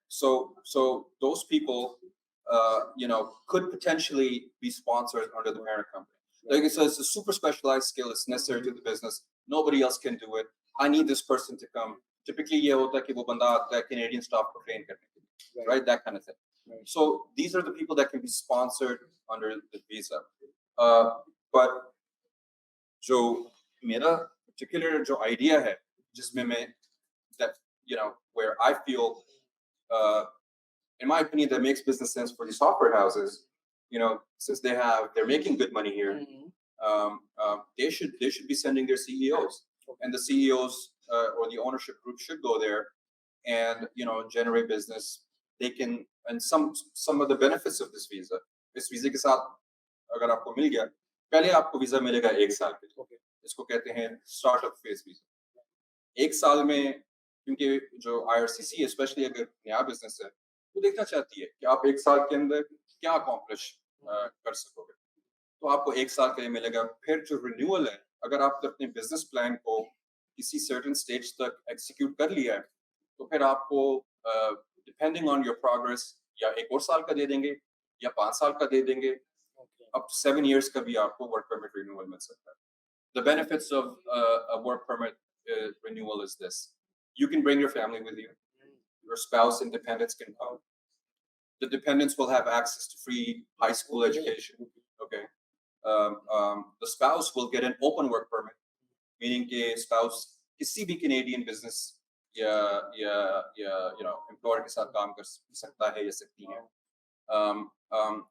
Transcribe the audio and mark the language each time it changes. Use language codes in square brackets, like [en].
[en] So those people, you know, could potentially be sponsored under the parent company. Like I said, it's a super specialized skill. It's necessary to the business. Nobody else can do it. I need this person to come. [hi] Typically, ये होता है कि वो बंदा आता है Canadian staff को train करने के लिए, right? [en] That kind of thing. Right. So these are the people that can be sponsored under the visa. But [hi] जो मेरा particular जो idea है, जिसमें मैं [en] that, you know, where I feel, in my opinion, that makes business sense for these software houses. You know, since they're making good money here, they should be sending their CEOs, and the CEOs or the ownership group should go there and, you know, generate business. They can, and some of the benefits of this visa. [hi] इस visa के साथ अगर आपको मिल गया, पहले आपको visa मिलेगा 1 साल के लिए. इसको कहते हैं स्टार्टअप फेज वीजा. 1 साल में क्योंकि जो IRCC स्पेशली अगर नया बिजनेस है वो देखना चाहती है कि आप 1 साल के अंदर क्या अकॉम्प्लिश कर सकोगे, तो आपको 1 साल के लिए मिलेगा। फिर जो रिन्यूअल है, अगर आपने अपने बिजनेस प्लान को किसी सर्टेन स्टेज तक एग्जीक्यूट कर लिया है, तो फिर आपको [en] depending on your progress [hi] या 1 और साल का दे देंगे या 5 साल का दे देंगे, [en] up to 7 years [hi] का भी आपको वर्क परमिट रिन्यूअल मिल सकता है। [en] The benefits of a work permit renewal is this: you can bring your family with you, your spouse and dependents can come. The dependents will have access to free high school education. Okay. The spouse will get an open work permit, meaning [hi] कि spouse किसी भी Canadian business या employer के साथ काम कर सकता है या सकती है.